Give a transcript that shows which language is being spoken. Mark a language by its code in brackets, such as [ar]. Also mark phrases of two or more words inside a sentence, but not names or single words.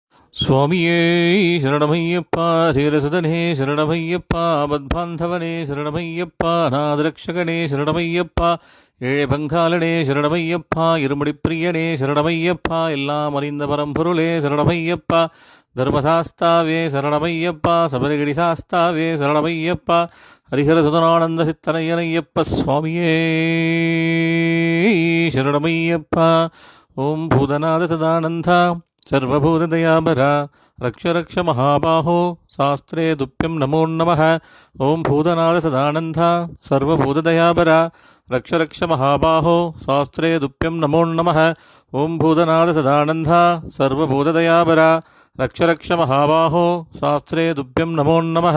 [ta] சுவாமியே சரணமையப்பா, தீரசுதனே சரணமையப்பா, மத்பாந்தவனே சரணமையப்பா, நாதரக்ஷகனே சரணமையப்பா, ஏழை பங்காளனே சரணமையப்பா, இருமுடிப்பிரியனே சரணமையப்பா, எல்லாம் அறிந்த பரம்பொருளே சரணமையப்பா, தர்மசாஸ்தாவே சரணமையப்பா, சபரிகிரி சாஸ்தாவே சரணமையப்பா, ஹரிஹரசுதனானந்த சித்தனையனையப்ப சுவாமியே சரணமையப்பா. [sa] ओं भूतनाथ सदानन्दा सर्वभूतदयाभरा रक्ष रक्ष महाबाहो शास्त्रे तुभ्यं नमो नमः। ओं भूतनाथ सदानन्दा सर्वभूतदयाभरा रक्ष रक्ष महाबाहो शास्त्रे तुभ्यं नमो नमः। ओं भूतनाथ सदानन्दा सर्वभूतदयाभरा रक्ष रक्ष महाबाहो शास्त्रे तुभ्यं नमो नमः।